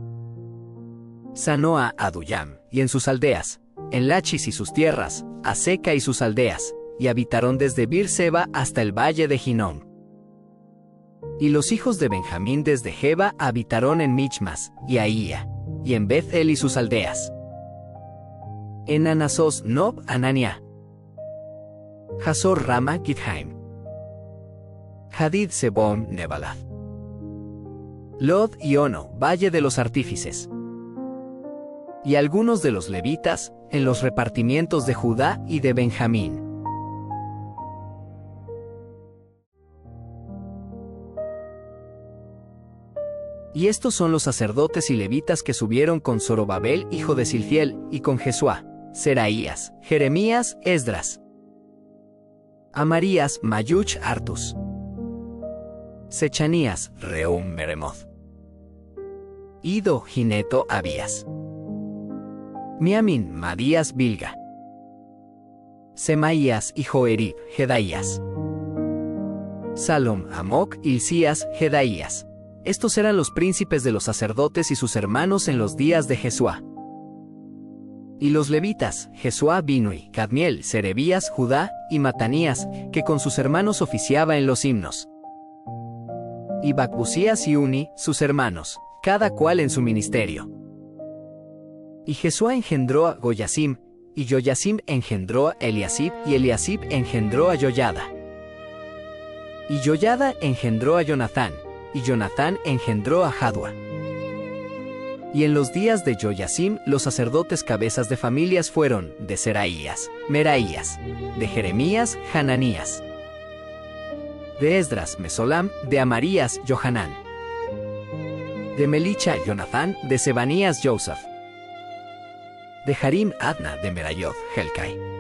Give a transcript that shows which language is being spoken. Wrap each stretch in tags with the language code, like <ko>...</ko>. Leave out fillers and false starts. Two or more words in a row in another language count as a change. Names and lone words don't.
<es>Sanoa, Adullam, y en sus aldeas, en Lachis y sus tierras, Aseca y sus aldeas, y habitaron desde Bir-Seba hasta el valle de Hinnom. Y los hijos de Benjamín desde Geba habitaron en Michmas, y Ahía, y en Beth-El y sus aldeas. En Anasos, Nob, Anania. Hazor, Rama, Githaim. Hadid, Sebom, Nebalath. Lod y Ono, valle de los artífices. Y algunos de los levitas, en los repartimientos de Judá y de Benjamín. Y estos son los sacerdotes y levitas que subieron con Zorobabel, hijo de Silfiel, y con Jesuá, Seraías, Jeremías, Esdras. Amarías, Mayuch Artus. Sechanías, Reum Meremoth. Ido, Gineto Abías. Miamin, Madías Bilga. Semaías y Joerib, Jedaías. Salom, Amoc, Hilcías, Jedaías. Estos eran los príncipes de los sacerdotes y sus hermanos en los días de Jesuá. Y los levitas, Jesuá, Binui, Cadmiel, Serebías, Judá y Matanías, que con sus hermanos oficiaba en los himnos. Y Bacbusías y Uni, sus hermanos, cada cual en su ministerio. Y Jesuá engendró a Goyasim, y Joyasim engendró a Eliasib, y Eliasib engendró a Joyada. Y Joyada engendró a Jonathán, y Jonathán engendró a Jadua. Y en los días de Joyasim, los sacerdotes cabezas de familias fueron de Seraías, Meraías, de Jeremías, Hananías, de Esdras, Mesolam, de Amarías, Johanán, de Melicha, Jonathán, de Sebanías, Joseph, de Harim, Adna, de Merayoth, Helcai,</es>